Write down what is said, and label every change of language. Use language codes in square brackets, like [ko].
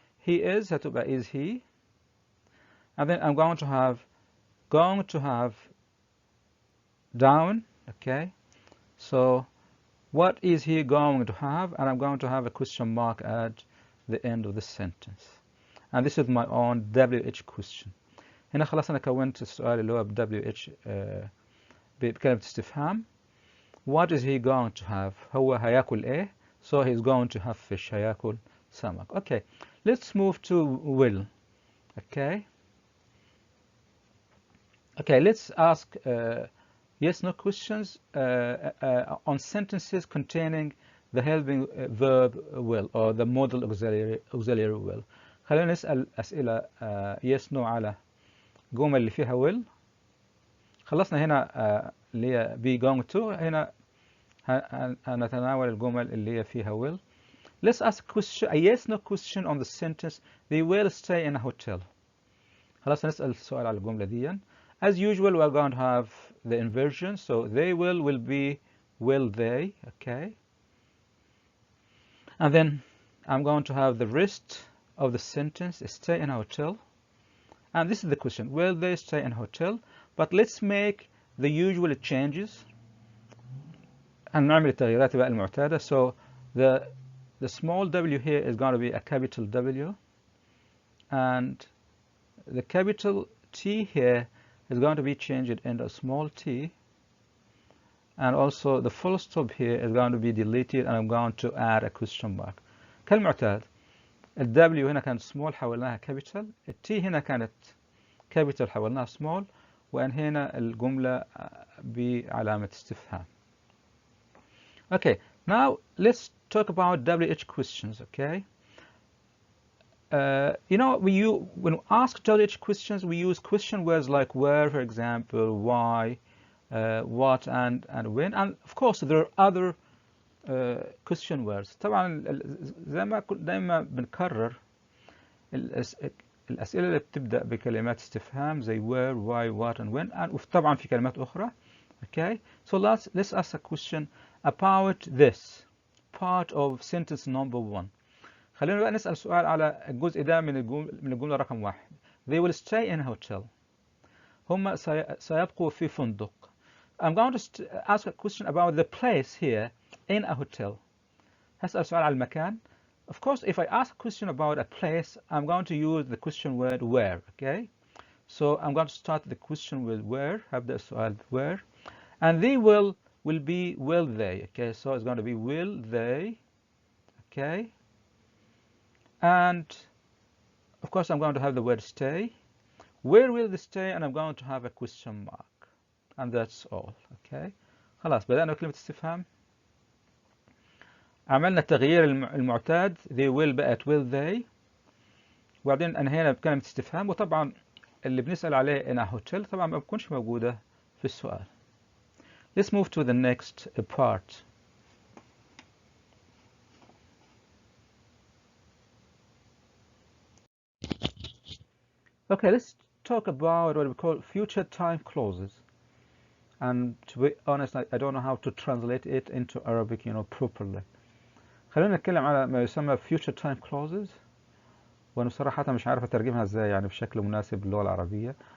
[en] He is [ar] هتبقى [en] is he. And then I'm going to have down. Okay. So what is he going to have? And I'm going to have a question mark at the end of the sentence. and this is my own WH question. [ar] هنا خلاص أنا كونت السؤال اللي هو WH بكلمة استفهام. [en] What is he going to have? [ar] هو هياكل إيه؟ [en] So he's going to have fish. [ar] هياكل سمك. [en] Okay, let's move to will. Okay. Okay, let's ask yes/no questions on sentences containing the helping verb will or the modal auxiliary will. [ar] خلينا نسأل أسئلة yes/no على جمل اللي فيها will. خلصنا هنا اللي هي be going to. هنا هنتناول الجمل اللي هي فيها will. [en] Let's ask a yes/no question on the sentence they will stay in a hotel. [ar] خلاص نسأل السؤال على الجملة دي. [en] As usual, we're going to have the inversion. So they will be will they. Okay. And then I'm going to have the rest of the sentence, stay in a hotel. And this is the question, will they stay in a hotel? But let's make the usual changes. [ar] هنعمل التغييرات بقى المعتادة. [en] So the small w here is going to be a capital W. And the capital T here is going to be changed into a small t. And also the full stop here is going to be deleted, and I'm going to add a question mark. [ar] كالمعتاد ال W هنا كانت small حولناها capital. ال T هنا كانت capital حولناها small. وأن هنا الجملة بعلامة استفهام. [en] Okay, now let's talk about WH questions. Okay. You know, when we ask WH questions, we use question words like where, for example, why, what, and when. And of course, there are other question words. [ar] طبعا زي ما دايما بنكرر الأسئلة اللي بتبدأ بكلمات استفهام زي where, why, what, and when. and طبعا في كلمات أخرى. [en] Okay. So let's ask a question about this part of sentence number 1. [ar] خلينا بقى نسأل سؤال على الجزء ده من الجملة رقم 1. [en] They will stay in a hotel. [ar] هم سيبقوا في فندق. [en] I'm going to ask a question about the place here in a hotel. [ar] هسأل سؤال على المكان. [en] Of course, if I ask a question about a place, I'm going to use the question word where. Okay. So I'm going to start the question with where. [ar] هبدأ السؤال where. [en] And they will be will they. Okay. So it's going to be will they. Okay. And of course, I'm going to have the word stay. Where will they stay? And I'm going to have a question mark. And that's all. Okay. [ar] خلاص بدأنا بكلمة استفهام. عملنا التغيير المعتاد. [en] They will [ar] بقت [en] will they. [ar] وبعدين أنهينا بكلمة استفهام. وطبعا اللي بنسأل عليه [en] in a hotel [ar] طبعا ما بتكونش موجودة في السؤال. [en] Let's move to the next part. Okay, let's talk about what we call future time clauses. And to be honest, I don't know how to translate it into Arabic, properly. [ar] خلينا نتكلم على ما يسمى future time clauses. وأنا بصراحة مش عارف أترجمها إزاي يعني بشكل مناسب للغة العربية.